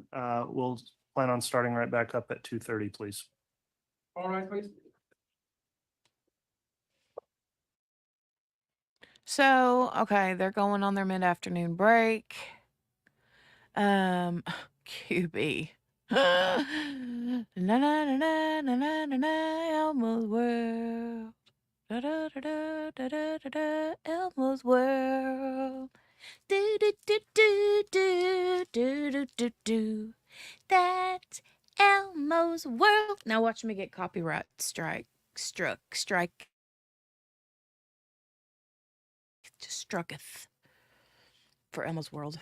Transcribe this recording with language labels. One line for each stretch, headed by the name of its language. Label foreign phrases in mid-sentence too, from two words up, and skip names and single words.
English: We'll plan on starting right back up at 2:30, please. All right, please. So, okay, they're going on their mid-afternoon break. QB. Na na na na na na na na Elmo's world. Da da da da da da da da Elmo's world. Do do do do do do do do do. That's Elmo's world. Now watch me get copyright strike. Just strucketh for Elmo's world.